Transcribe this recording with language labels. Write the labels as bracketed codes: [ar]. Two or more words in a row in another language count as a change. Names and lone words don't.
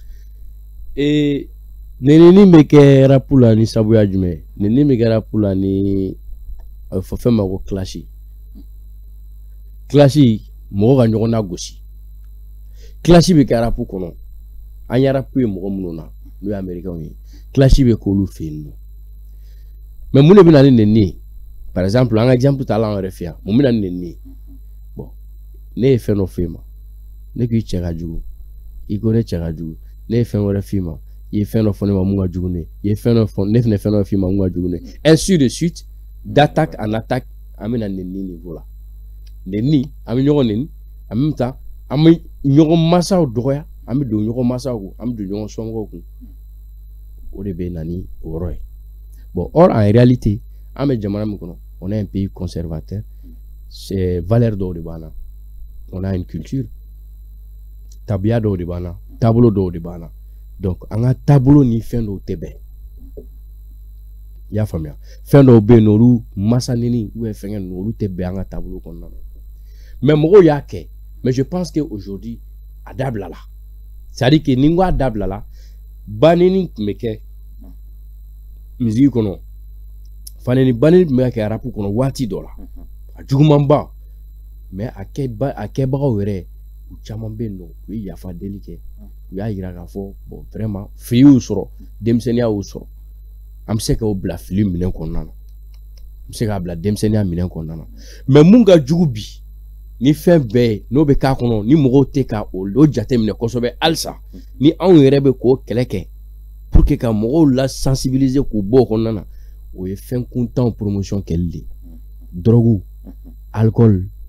[bm] Nenini bɛ kɛ rapu la ni sabuya jumɛn nenini bɛ kɛ rapu la ni a bɛ fɔ fɛn ma ko clash mɔgɔ ka ɲɔgɔn nagosi clash bɛ kɛ rapu kɔnɔ an ye rapu ye mɔgɔ minnu na n'o ye américains ye clash bɛ k'olu fɛ yen nɔ mais mun de bɛ na ni nenini ye [fr] par exemple [bm] an ka exemple ta la an yɛrɛ fɛ yan mun bɛ na ni nenini ye bon ne ye fɛn dɔ f'e ma ne k'i cɛ ka jugu i ko ne cɛ ka jugu ne ye fɛn wɛrɛ f'i ma ye fɛn dɔ fɔ ne ma mun ka jugu ne ye fɛn dɔ fɔ ne fɛnɛ fɛn dɔ f'i ma mun ka jugu ne [fr] ainsi de suite d'attaque en attaque [bm] an bɛna nɛni niveau la nɛni an bɛ ɲɔgɔn nɛni [fr] en même temps [bm] an bɛ ɲɔgɔn mansaw dɔgɔya an bɛ don ɲɔgɔn mansaw kun an bɛ don ɲɔgɔn somɔgɔw kun o de bɛ na ni o yɔrɔ ye [fr] bon or en réalité [bm] an bɛ jamana min kɔnɔ [fr] on est un pays conservateur c'est valeur [bm] dɔw de b'an na [fr] on a une culture [bm] tabiya dɔw de b'an na taabolo dɔw de b'an na donc an ka taabolo ni fɛn dɔw tɛ bɛn i y'a faamuya fɛn dɔw bɛ yen n'olu masa neni fɛngɛ ninnu olu tɛ bɛn an ka taabolo kɔnɔna na mais mɔgɔw y'a kɛ [fr] mais je pense que aujourd'hui [bm] a dabila la [fr] c'est à dire que [bm] ni n ko a dabila la ba neni tun bɛ kɛ misiki kɔnɔ faneni ba neni tun bɛ ka kɛ arapu kɔnɔ waati dɔ la a juguman ba mais a kɛbagaw yɛrɛ u caman bɛ yen nɔ u ye yafa deli kɛ u y'a yira k'a fɔ [fr] bon vraiment [bm] fili y'u sɔrɔ denmisɛnniya y'u sɔrɔ an bɛ se k'o bila fili minɛn kɔnɔna na an bɛ se k'a bila denmisɛnniya minɛn kɔnɔna na mais mun ka jugu bi ni fɛn bɛɛ ye n'o bɛ k'a kɔnɔ ni mɔgɔw tɛ ka o jate minɛ kosɛbɛ halisa ni anw yɛrɛ bɛ k'o kɛlɛ kɛ [fr] pour que [bm] ka mɔgɔw la sensibiliser k'u bɔ o kɔnɔna na o ye fɛn kuntanw promotion kɛli de [fr] drogue alcool